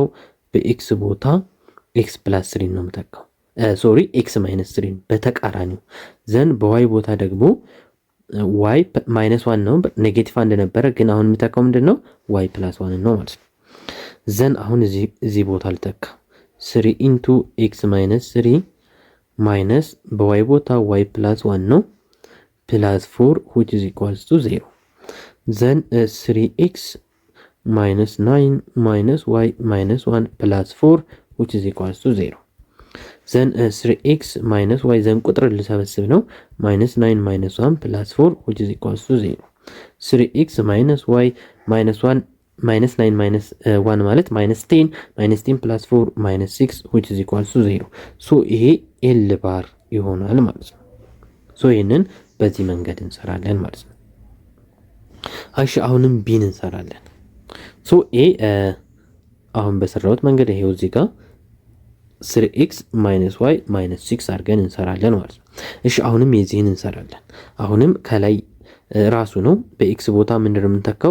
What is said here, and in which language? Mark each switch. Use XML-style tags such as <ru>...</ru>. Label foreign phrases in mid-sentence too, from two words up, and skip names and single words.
<am>በኤክስ ቦታ ኤክስ + 3 ነው የምተካው። ሶሪ ኤክስ -3 በተቃራኒው። ዘን በዋይ ቦታ ደግሞ</am> <en>Y minus one</en> <am>ነው። ኔጌቲቭ አንድ ነበረ፣ ግን አሁን የሚተካው ምንድን ነው?</am> <en>Y plus one</en> <am>ነው ማለት ነው። ዘን አሁን እዚህ ቦታ ልተካ</am> <en>3 into X minus 3 minus</en> <am>በዋይ ቦታ</am> <en>Y plus one</en> <am>ነው ፕላስ</am> <en>4 which is equals to 0 then 3x minus 9 minus y minus 1 plus 4 which is equals to 0 then 3x minus y then</en> <am>ቁጥር ልሰበስብ ነው</am> <en>minus 9 minus 1 plus 4 which is equals to 0 3x minus y minus 1 minus 9 minus 1 ማለት minus 10 plus 4 minus 6 which is equals to 0 so</en> <am>ይሄ ኤል ባር ይሆናል ማለት ነው። ሶ ይሄንን በዚህ መንገድ እንሰራለን ማለት ነው። እሺ አሁንም ቢን እንሰራለን። ሶ ኤ አሁን በሰራሁት መንገድ ይሄው እዚህ ጋር 3x - y - 6 አድርገን እንሰራለን ማለት ነው። እሺ አሁንም የዚህን እንሰራለን። አሁንም ከላይ ራሱ ነው። በኤክስ ቦታ ምንድን ነው የምንተካው?</am>